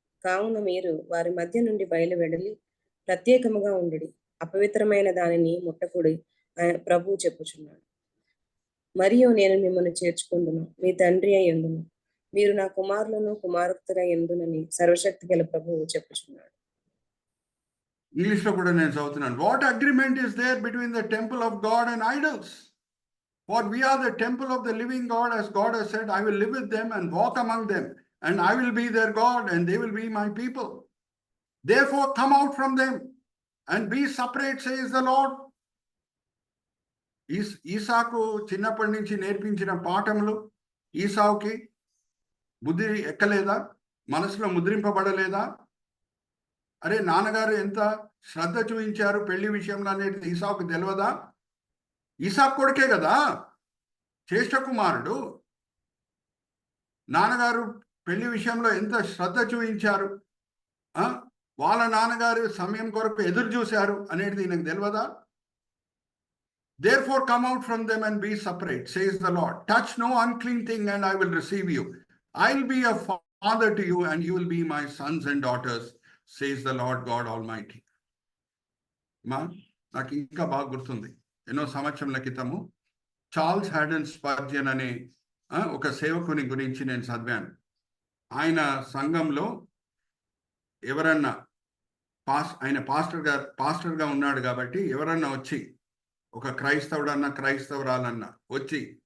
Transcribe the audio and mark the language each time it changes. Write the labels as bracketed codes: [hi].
[te] కావున మీరు వారి మధ్య నుండి బయలువెడలి ప్రత్యేకముగా ఉండుడి, అపవిత్రమైన దానిని ముట్టకుడి ప్రభువు చెప్పుచున్నాడు. మరియు నేను మిమ్మల్ని చేర్చుకుందును, మీ తండ్రి అయి యుందును, మీరు నా కుమారులను కుమార్తెగా ఎందునని సర్వశక్తి గల ప్రభువు చెప్పుచున్నాడు. ఇంగ్లీష్ లో కూడా నేను చదువుతున్నాను. [en] What agreement is there between the temple of God and idols? For we are the temple of the living God, as God has said, I will live with them and walk among them, and I will be their God and they will be my people. Therefore come out from them and be separate, says the Lord. [te] Isaac చిన్నప్పటి నుంచి నేర్పించిన పాఠములు ఈసావుకి బుద్ధి ఎక్కలేదా? మనసులో ముద్రింపబడలేదా? అరే, నాన్నగారు ఎంత శ్రద్ధ చూపించారు పెళ్లి విషయంలో అనేది ఈసావుకు తెలియదా? ఈసాకు కొడుకే కదా, జ్యేష్ఠ కుమారుడు. నాన్నగారు పెళ్లి విషయంలో ఎంత శ్రద్ధ చూపించారు, వాళ్ళ నాన్నగారు సమయం కొరకు ఎదురు చూశారు అనేది ఈయనకు తెలియదా? [en] Therefore come out from them and be separate, says the Lord. Touch no unclean thing and I will receive you. I will be a father to you and you will be my sons and daughters, says the Lord God Almighty. [te] నాకు ఇంకా బాగా గుర్తుంది, ఎన్నో సంవత్సరాల క్రితము Charles హ్యాడన్ Spurgeon అనే ఒక సేవకుని గురించి నేను చదివాను. ఆయన సంఘంలో ఎవరన్నా ఆయన పాస్టర్గా ఉన్నాడు కాబట్టి ఎవరన్నా వచ్చి, ఒక క్రైస్తవుడన్నా క్రైస్తవురాలన్నా వచ్చి,